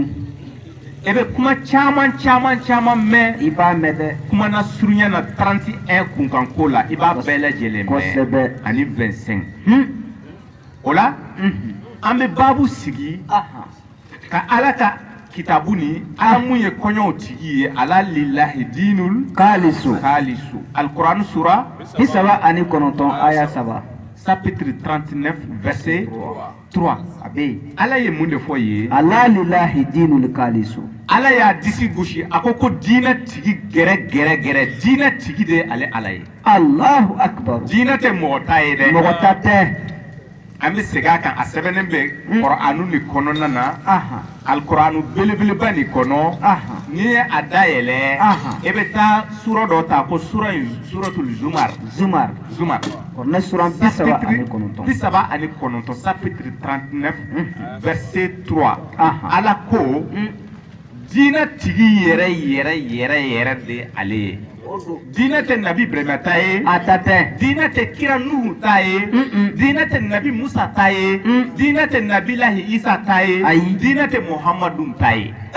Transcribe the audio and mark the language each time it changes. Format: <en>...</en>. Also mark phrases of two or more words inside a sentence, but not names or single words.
<bm>i bɛ kuma caman mɛn i b'a mɛn dɛ kuma na surunya na 31 kunkanko la i b'a bɛɛ lajɛlen mɛn ani 25 o la an bɛ baabu sigi ka ala ka kitabu ni ala mun ye kɔɲɔw tigi ye</bm> <ar>ألا لله الدين الخالص</ar> <bm>alquran sura 39 aya 3</bm> <fr>chapitre 39 verset 3</fr> <bm>abe ala ye mun de fɔ ye</bm> <ar>ألا لله الدين الخالص</ar> <bm>ala y'a disi gosi a ko diinɛ tigi gɛrɛ diinɛ tigi de ale ala ye</bm> <ar>الله أكبر</ar> <bm>diinɛ tɛ mɔgɔ ta ye dɛ mɔgɔ ta tɛ an bɛ segin a kan a sɛbɛnnen bɛ Kur'anu ni kɔnɔna na Alkur'anu belebeleba ni kɔnɔ n'i ye a dayɛlɛ i bɛ taa sura dɔ ta ko suratul Zumar ne sura 39</bm> <fr>chapitre 39 verset 3</fr> <bm>ala ko diinɛ tigi yɛrɛ de ale ye diinɛ tɛ nabi Ibrahima ta ye a ta tɛ diinɛ tɛ kira Nuhu ta ye diinɛ tɛ nabi Musa ta ye diinɛ tɛ nabilahi Isa ta ye diinɛ tɛ Muhammadu ta ye</bm>